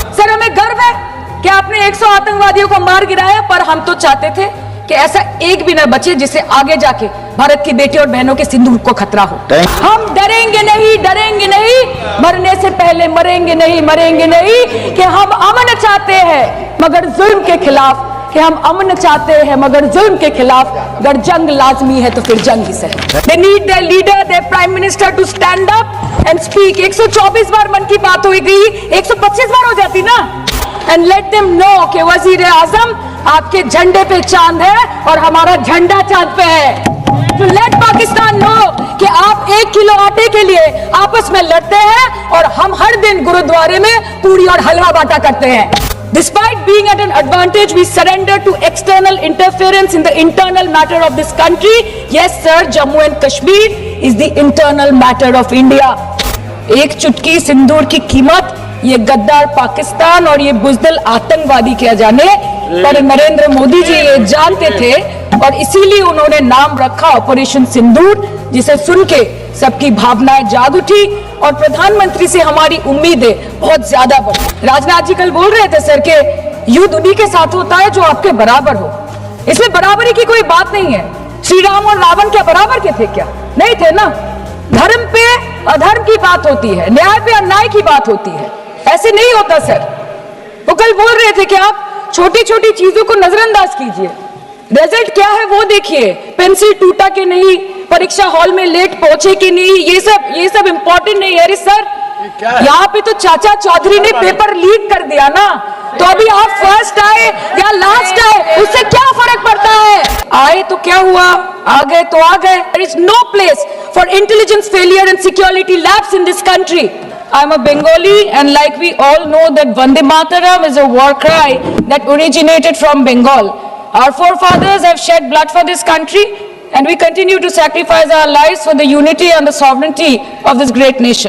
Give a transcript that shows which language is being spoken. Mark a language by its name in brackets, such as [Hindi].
[Hindi] Sir हमें गर्व है कि आपने 100 आतंकवादियों को मार गिराया, पर हम तो चाहते थे कि ऐसा एक भी न बचे जिससे आगे जाके भारत की बेटी और बहनों के सिंदूर को खतरा हो। हम डरेंगे नहीं, डरेंगे नहीं, मरने से पहले मरेंगे नहीं, मरेंगे नहीं, कि हम अमन चाहते हैं मगर जुल्म के खिलाफ, कि हम अमन चाहते हैं मगर जुल्म के खिलाफ। अगर जंग लाजमी है तो फिर जंग ही सही। [English] They need their leader, their prime minister to stand up and speak. [Hindi] 124 बार मन की बात हो गई, 125 बार हो जाती ना। [English] And let them know [Hindi] कि वजीर आजम आपके झंडे पे चांद है और हमारा झंडा चांद पे है। [English] To let Pakistan know [Hindi] कि आप 1 किलो आटे के लिए आपस में लड़ते हैं और हम हर दिन गुरुद्वारे में पूरी और हलवा बांटा करते हैं। [English] Despite being at an advantage, we surrender to external interference in the internal matter of this country. Yes, sir, Jammu and Kashmir is the internal matter of India. [Hindi] एक चुटकी सिंदूर की कीमत ये गद्दार पाकिस्तान और ये बुजदिल आतंकवादी किया जाने, पर नरेंद्र मोदी जी ये जानते थे और इसीलिए उन्होंने नाम रखा ऑपरेशन सिंदूर, जिसे सुन के सबकी भावनाएं जाग उठी और प्रधानमंत्री से हमारी उम्मीदें बहुत ज्यादा बढ़ी। राजनाथ जी कल बोल रहे थे सर के युद्ध उन्हीं के साथ होता है जो आपके बराबर हो। इसमें बराबरी की कोई बात नहीं है। श्री राम और रावण क्या बराबर के थे क्या? नहीं थे ना। धर्म पे अधर्म की बात होती है, न्याय पे अन्याय की बात होती है, ऐसे नहीं होता सर। वो कल बोल रहे थे कि आप छोटी छोटी चीजों को नजरअंदाज कीजिए, रिजल्ट क्या है वो देखिए। पेंसिल टूटा कि नहीं, परीक्षा हॉल में लेट पहुंचे कि नहीं, ये सब इंपॉर्टेंट नहीं है। अरे सर यहाँ पे तो चाचा चौधरी ने पेपर लीक कर दिया ना, तो अभी आप फर्स्ट आए या लास्ट आए उससे क्या फर्क पड़ता है? आए तो क्या हुआ, आ गए तो आ गए। [English] There is no place for intelligence failure and security lapse in this country. I am a Bengali and like we all know that Vande Mataram is a war cry that originated from Bengal. Our forefathers have shed blood for this country, and we continue to sacrifice our lives for the unity and the sovereignty of this great nation.